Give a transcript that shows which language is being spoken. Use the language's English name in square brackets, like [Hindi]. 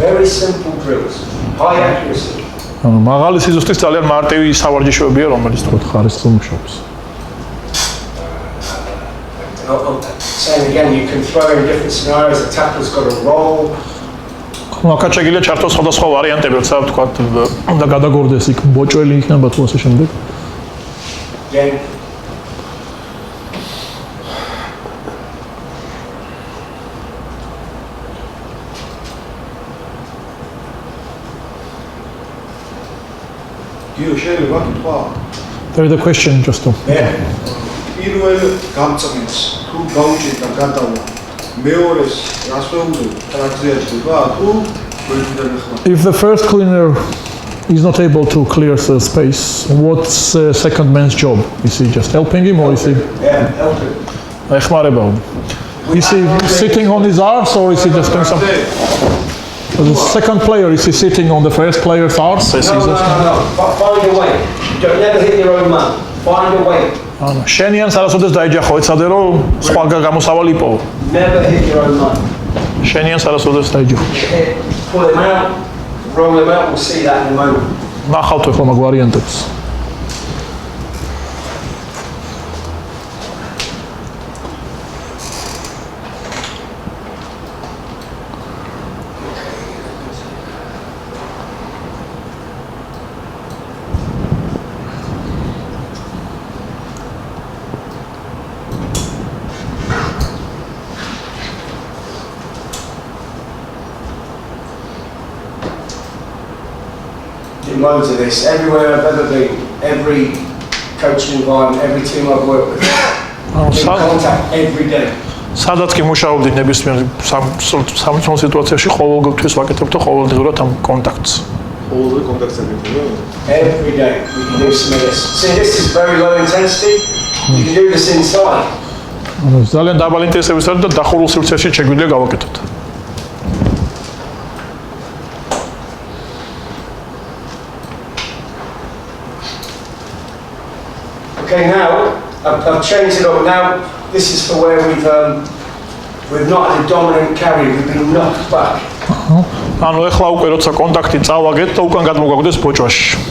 [English] Very simple drills. High accuracy. [Georgian] ანუ მაღალი სიზუსტის ძალიან მარტივი სავარჯიშოებია, რომელიც თქო ხარისხზე მუშაობს. [English] Saying again, you can throw in different scenarios. The tackle's got a roll. [Georgian] აქაც შეგიძლია ჩართოს სხვადასხვა ვარიანტები, როცა თქვა უნდა გადაგორდეს იქ ბოჭველი იქნება თუ ასე შემდეგ. [English] Again. There is a question just to. [Georgian] პირველ გამწმენს თუ გაუჭირდა გადავა მეორეს რას ვეუბნები ტრანზიატდება თუ გვერდიდან ახლა [English] If the first cleaner is not able to clear the space, what's the second man's job? Is he just helping him or is he Yeah, helping. [Georgian] ეხმარება? [English] Is he sitting on his arse or is he just doing something? The second player, is he sitting on the first player's arse? No. Find a way. Don't never hit your own man. Find a way. [Georgian] ანუ შენიანს არასოდეს დაიჯახო, ეცადე რომ სხვა გამოსავალი იპოვო. [English] Never hit your own man. [Georgian] შენიანს არასოდეს დაიჯახო. [English] Pull him out, roll him out. We'll see that in a moment. [Georgian] ნახავთ ახლა მაგ ვარიანტებს. [English] Loads of this. Everywhere I've ever been, every coaching environment, every team I've worked with, in contact every day. [Georgian] სადაც კი მუშაობდი ნებისმიერ სამწუხარო სიტუაციაში ყოველთვის ვაკეთებთ ყოველდღიურად ამ კონტაქტს. ყოველდღე კონტაქტები ხო? [English] Every day we can do some of this. See, this is very low intensity. You can do this inside. [Georgian] ანუ ძალიან დაბალი ინტენსივით და დახურულ სივრცეში შეგვიძლია გავაკეთოთ. [English] Okay, now I've changed it up. Now this is for where we've not had a dominant carry. We've been knocked back. [Georgian] ანუ ეხლა უკვე როცა კონტაქტი წავაგეთ და უკან გადმოგვაგვდეს ბოჭვაში.